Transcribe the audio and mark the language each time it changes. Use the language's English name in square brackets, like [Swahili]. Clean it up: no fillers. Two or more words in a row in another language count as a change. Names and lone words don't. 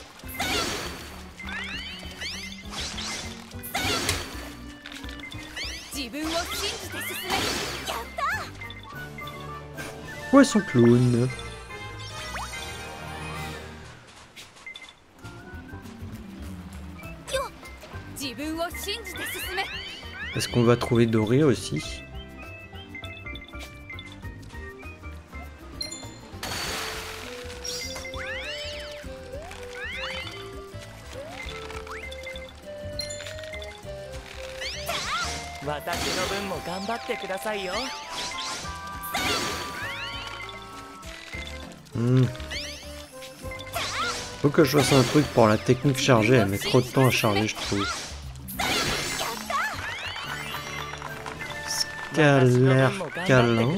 [Japanese] 自分を信じて進め。やった。 [French] Poisson clown. [Japanese] 自分を信じて進め。 [French] Est-ce qu'on va trouver Doré aussi? [Japanese] 私の分も頑張ってくださいよ。 [French] Faut que je fasse un truc pour la technique chargée, elle met trop de temps à charger, je trouve. Scalaire câlin.